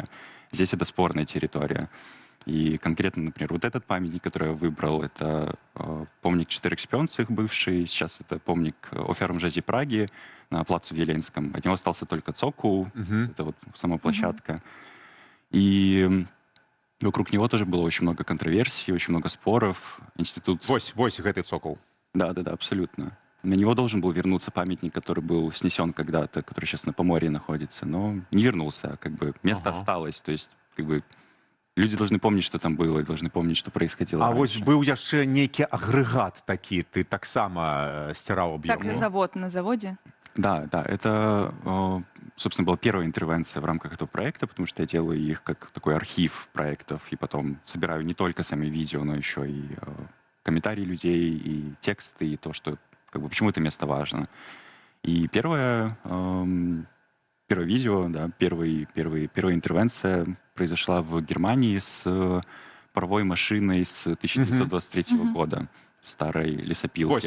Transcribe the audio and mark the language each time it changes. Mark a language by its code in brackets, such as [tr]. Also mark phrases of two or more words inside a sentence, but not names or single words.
[ru] Здесь это спорная территория. И конкретно, например, вот этот памятник, который я выбрал, это помник Четырех Шпионцев бывший, сейчас это [pl] pomnik ofiarom Rzezi Pragi na placu Wileńskim. [ru] От него остался только цокол, это вот сама площадка. И вокруг него тоже было очень много контроверсий, очень много споров. Институт... [be] Вось гэты цокол. [ru] Да, абсолютно. На него должен был вернуться памятник, который был снесен когда-то, который сейчас на Поморье находится, но не вернулся, как бы место осталось, то есть как бы люди должны помнить, что там было, и должны помнить, что происходило раньше. [be] Вось быў яшчэ нейкі агрэгат такі, ты таксама сціраў аб'ём. Так, завод на заводе? [ru] Да, это, собственно, была первая интервенция в рамках этого проекта, потому что я делаю их как такой архив проектов, и потом собираю не только сами видео, но еще и комментарии людей, и тексты, и то, что, как бы, почему это место важно. И первое видео, да, первая интервенция произошла в Германии с паровой машиной с 1923 года, старой лесопилки.